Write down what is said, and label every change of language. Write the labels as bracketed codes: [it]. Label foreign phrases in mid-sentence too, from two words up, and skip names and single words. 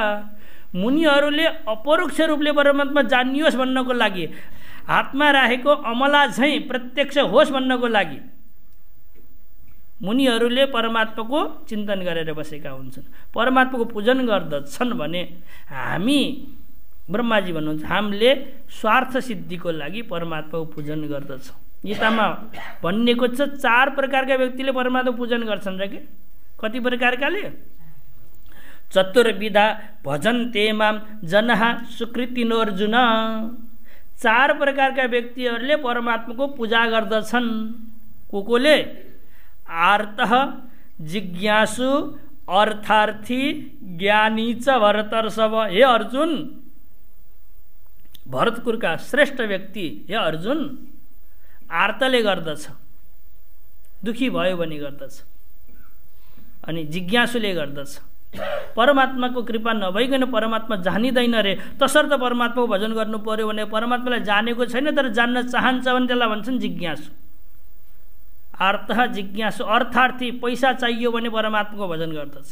[ne] मुनिहरूले अपरोक्ष रूपले परमात्मा जानियोस् भन्नको लागि, हातमा राखेको अमला झैँ प्रत्यक्ष होस् भन्नको लागि मुनिहरूले परमात्माको चिन्तन गरेर बसेका हुन्छन्, परमात्माको पूजन गर्दछन्। भने हामी ब्रह्माजी भन्नुहुन्छ हामीले स्वार्थ सिद्धिको लागि परमात्माको पूजन गर्दछौँ। गीतामा भनिएको छ 4 प्रकारका व्यक्तिले परमात्मा पूजन गर्छन् र के। कति प्रकारकाले? [sa] चतुर्विधा भजन्ते माम जनः सुकृतिनो अर्जुन। [ne] 4 प्रकारका व्यक्तिहरूले परमात्माको पूजा गर्दछन्। कोले? [sa] आर्तः, जिज्ञासु, अर्थार्थी, ज्ञानी च भरतर्षभ। [ne] हे अर्जुन, भरतकुलका श्रेष्ठ व्यक्ति हे अर्जुन आर्तले गर्दछ, दुखी भयो भने गर्दछ। अनि जिज्ञासुले गर्दछ, परमात्माको कृपा नभइकन परमात्मा जानिँदैन रे। तसर्थ परमात्माको भजन गर्नु पर्यो भने परमात्मालाई जानेको छैन तर जान्न चाहन्छ भने त्यसलाई भन्छन् जिज्ञासु। अर्थ जिज्ञासु अर्थार्थी, पैसा चाहियो भने परमात्माको भजन गर्दछ।